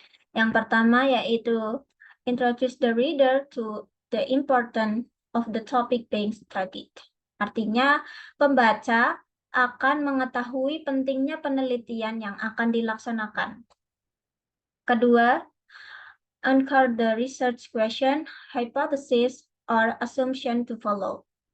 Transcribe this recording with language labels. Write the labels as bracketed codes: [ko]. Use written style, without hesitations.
[id] Yang pertama yaitu [en] introduce the reader to the importance of the topic being studied. [id] Artinya, pembaca akan mengetahui pentingnya penelitian yang akan dilaksanakan. Kedua, [en] anchor the research question, hypothesis, or assumption to follow.